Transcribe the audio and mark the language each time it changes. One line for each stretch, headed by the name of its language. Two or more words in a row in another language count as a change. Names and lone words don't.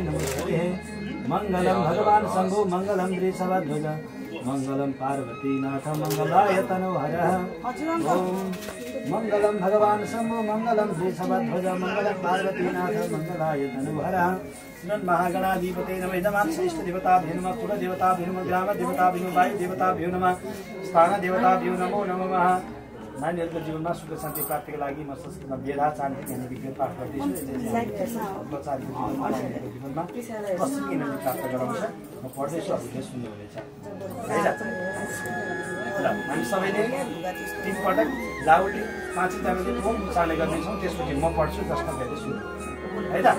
Sanskrit: नमोस्तुते मङ्गलं भगवान् शम्भो मङ्गलं वृषभध्वज मङ्गलं पार्वतीनाथ मङ्गलाय तनोहरः ॐ मङ्गलं भगवान् शम्भो मङ्गलं वृषभध्वज मङ्गलं पार्वतीनाथ मङ्गलाय तनोहरः श्रीमन्महागणाधिपते नमः इदमान् श्रेष्ठदेवताभ्यो नमः कुलदेवताभ्यो नमः ग्रामदेवताभ्यो नमः वायुदेवताभ्यो नमः स्थानदेवताभ्यो नमो नमः।
Nepali: नानीहरूको जीवनमा सुख शान्ति प्राप्तिको लागि म संस्कृतमा वेदा चान्ति भन्ने विज्ञान पाठ गर्दैछु। बच्चाहरूको जीवनमा कस्तो एनर्जी प्राप्त गराउँछ म पढ्दैछु, हजुरले सुन्नुहुनेछ है त। ल हामी सबैले 3 पटक लाउडली 5 जनाले ओम उच्चारण गर्दैछौँ, त्यसपछि म पढ्छु, जसमा भेट्दै सुन्नु है त।